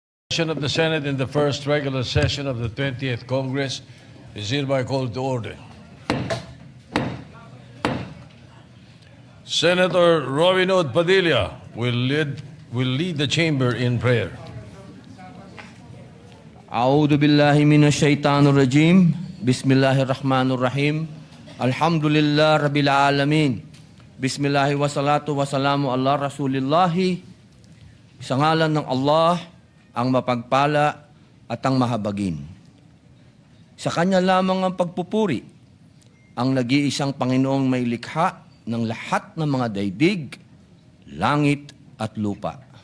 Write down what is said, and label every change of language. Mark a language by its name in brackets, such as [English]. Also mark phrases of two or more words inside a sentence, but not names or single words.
[English] Session of the Senate in the first regular session of the 20th Congress is hereby called to order. Senator Robinhood Padilla will lead the chamber in prayer. [Arabic] أعوذ بالله من الشيطان الرجيم. بسم الله الرحمن الرحيم. الحمد لله رب العالمين. بسم الله والصلاة والسلام على رسول الله. [Filipino] Sa ngalan ng Allah, ang mapagpala at ang mahabagin. Sa Kanya lamang ang pagpupuri, ang nag-iisang Panginoong may likha ng lahat ng mga daigdig, langit at lupa.